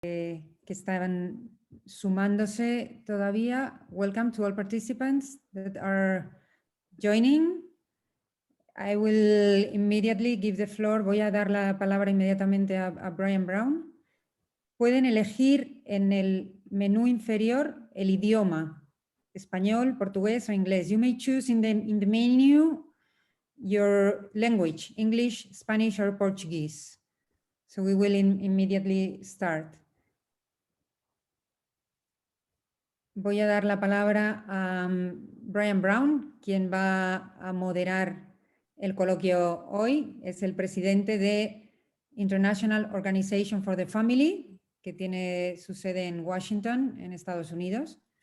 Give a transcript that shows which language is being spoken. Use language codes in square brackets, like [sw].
[es] que estaban sumándose todavía. [en] Welcome to all participants that are joining. I will immediately give the floor. [es] Voy a dar la palabra inmediatamente a Brian Brown. Pueden elegir en el menú inferior el idioma, español, portugués o inglés. [en] You may choose in the menu your language, English, Spanish or Portuguese. So we will immediately start. [es] Voy a dar la palabra a Brian Brown, quien va a moderar el coloquio hoy. Es el presidente de International Organization for the Family, que tiene su sede en Washington, en Estados Unidos.